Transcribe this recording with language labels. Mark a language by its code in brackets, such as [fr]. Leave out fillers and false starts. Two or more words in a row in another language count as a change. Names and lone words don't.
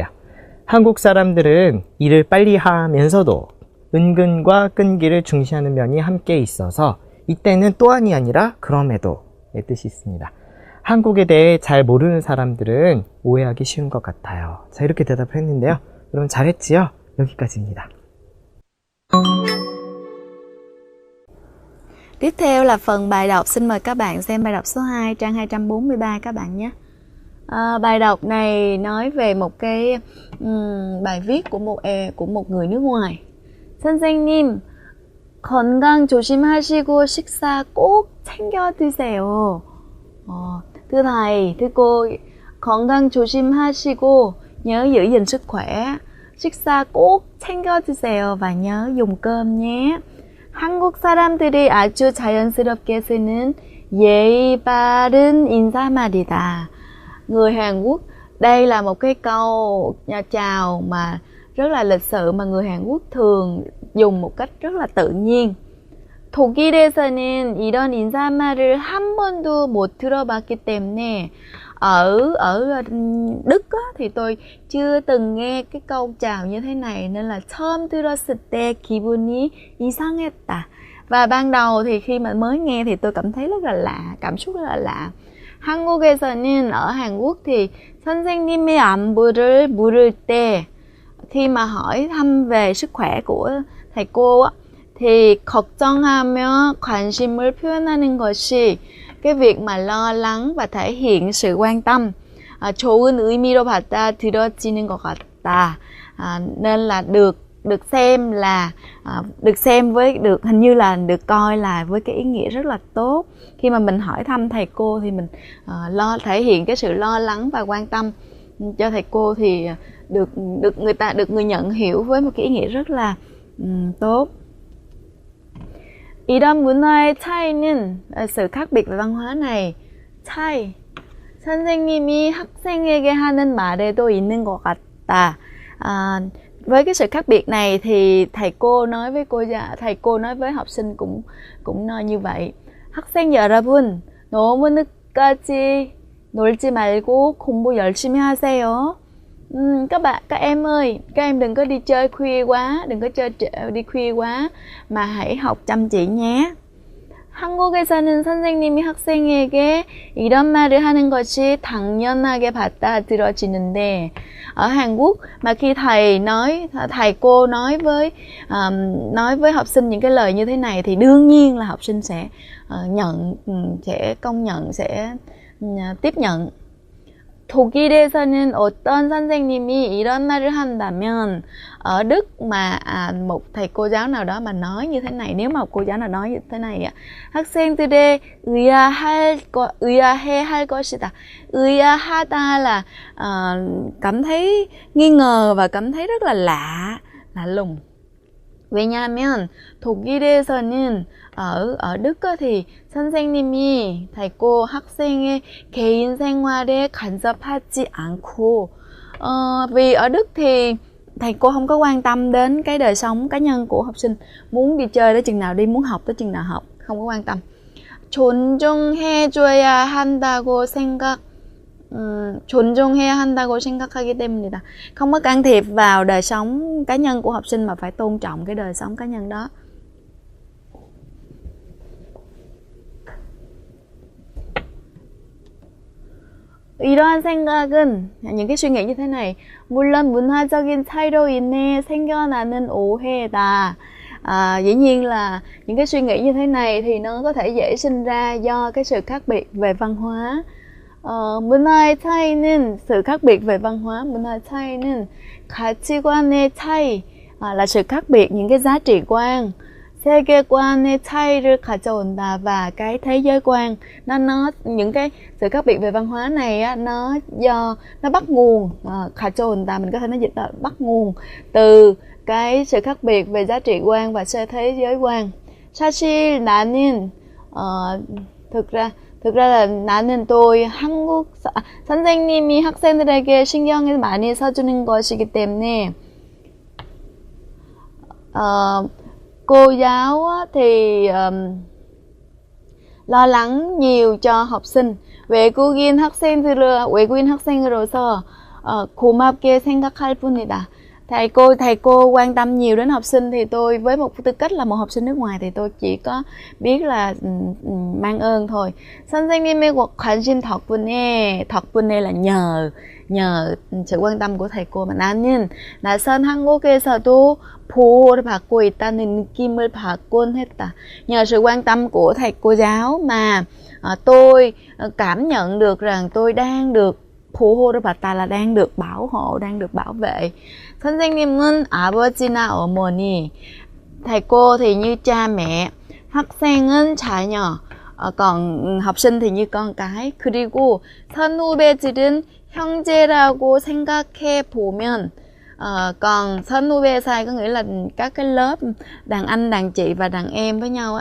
[ko] 한국 사람들은 일을 빨리 하면서도 은근과 끈기를 중시하는 면이 함께 있어서 이때는 또한이 아니라 그럼에도의 뜻이 있습니다. 한국에 대해 잘 모르는 사람들은 오해하기 쉬운 것 같아요. 자, 이렇게 대답을 했는데요. 여러분 잘했지요? 여기까지입니다. [vi] Tiếp theo là phần bài đọc. Xin mời các bạn xem bài đọc số 2, trang 243 các bạn nhé. Bài đọc này nói về một cái bài viết của một người nước ngoài. [ko] 선생님, 건강 조심하시고 식사 꼭 챙겨 드세요. [vi] Thưa thầy, thưa cô, [ko] 건강 조심하시고 [vi] nhớ giữ gìn sức khỏe. [ko] 식사 꼭 챙겨 드세요 [vi] và nhớ dùng cơm nhé. [ko] 한국 사람들이 아주 자연스럽게 쓰는 예의 바른 인사말이다. [vi] Người Hàn Quốc, đây là một cái câu chào mà rất là lịch sự mà người Hàn Quốc thường dùng một cách rất là tự nhiên. [ko] 독일에서는 이런 인사말을 한 번도 못 들어봤기 때문에 [vi] ở Đức á, thì tôi chưa từng nghe cái câu chào như thế này nên là [ko] 처음 들었을 때 기분이 이상했다. [vi] Và ban đầu thì khi mà mới nghe thì tôi cảm thấy rất là lạ, cảm xúc rất là lạ. 한국에서는 ở Hàn Quốc thì [ko] 선생님의 안부를 물을 때 [vi] khi mà hỏi thăm về sức khỏe của thầy cô á, thì [ko] 걱정하며 관심을 표현하는 것이 [vi] cái việc mà lo lắng và thể hiện sự quan tâm [ko] 좋은 의미로 받아들여지는 것 같다. [vi] Nên là được xem là hình như là được coi là với cái ý nghĩa rất là tốt. Khi mà mình hỏi thăm thầy cô thì mình thể hiện cái sự lo lắng và quan tâm cho thầy cô thì được người nhận hiểu với một cái ý nghĩa rất là tốt. [ko] 이런 문화의 차이는 [vi] sự khác biệt về văn hóa này [ko] 차이 선생님이 학생에게 하는 말에도 있는 것 같다. [vi] Với cái sự khác biệt này thì thầy cô nói với học sinh cũng nói như vậy. [ko] 학생 여러분, 너무 늦까지 놀지 말고 공부 열심히 하세요. [vi] Các em ơi, các em đừng có đi chơi khuya quá, đừng có đi khuya quá mà hãy học chăm chỉ nhé. [ko] 한국에서는 선생님이 학생에게 이런 말을 하는 것이 당연하게 받아들여지는데 [vi] ở Hàn Quốc mà khi thầy cô nói với học sinh những cái lời như thế này thì đương nhiên là học sinh sẽ công nhận, sẽ tiếp nhận. [ko] 독일에서는 어떤 선생님이 이런 말을 한다면 [vi] ở Đức mà một thầy cô giáo nào đó mà nói như thế này, nếu mà một cô giáo nào nói như thế này [ko] 학생들의 의아해 할 것이다. [vi] 의아하다 là cảm thấy nghi ngờ và cảm thấy rất là lạ lùng. [ko] 왜냐하면 독일에서는 [vi] ở Đức thì 선생님이 thầy cô [ko] 학생의 개인 생활에 간섭하지 않고 [vi] vì ở Đức thì thầy cô không có quan tâm đến cái đời sống cá nhân của học sinh, muốn đi chơi tới chừng nào đi, muốn học tới chừng nào học, không có quan tâm. [ko] 존중해줘야 한다고 존중해야 한다고 생각하기 때문이다. [vi] Không có can thiệp vào đời sống cá nhân của học sinh mà phải tôn trọng cái đời sống cá nhân đó. [ko] 이러한 생각은, [vi] những cái suy nghĩ như thế này, [ko] 물론 문화적인 차이로 인해 생겨나는 오해다. [vi] Dĩ nhiên là những cái suy nghĩ như thế này thì nó có thể dễ sinh ra do cái sự khác biệt về văn hóa. [ko] 문화의 차이는, [vi] sự khác biệt về văn hóa, [ko] 문화의 차이는 가치관의 차이, [vi] là sự khác biệt những cái giá trị quan. [ko] 세계관의 차이를 가져온다, [vi] và cái thế giới quan, nó những cái sự khác biệt về văn hóa này á, nó bắt nguồn, 가져온다 mình có thể nói dịch là bắt nguồn từ cái sự khác biệt về giá trị quan và thế giới quan. [ko] 사실 나는 [vi] thực ra là 나는 tôi [ko] 선생님이 학생들에게 신경을 많이 써주는 것이기 때문에 [vi] cô giáo thì lo lắng nhiều cho học sinh. [ko] 외국인 학생으로서 고맙게 생각할 뿐이다. [vi] Thầy cô quan tâm nhiều đến học sinh thì tôi với một tư cách là một học sinh nước ngoài thì tôi chỉ có biết là mang ơn thôi. [ko] 선생님의 관심 덕분에 [vi] là nhờ sự quan tâm của thầy cô mà [ko] 나는 낯선 한국에서도 보호를 받고 있다는 느낌을 받곤 했다. [vi] Nhờ sự quan tâm của thầy cô giáo mà tôi cảm nhận được rằng tôi đang được [ko] 보호를 받다, [vi] là đang được bảo hộ, đang được bảo vệ. [ko] 선생님은 아버지나 어머니, [vi] thầy cô thì như cha mẹ, [ko] 학생은 자녀, [vi] còn học sinh thì như con cái. [ko] 그리고 선후배들은 형제라고 생각해 보면, [vi] còn 선후배 사이 có nghĩa là các cái lớp đàn anh, đàn chị và đàn em với nhau.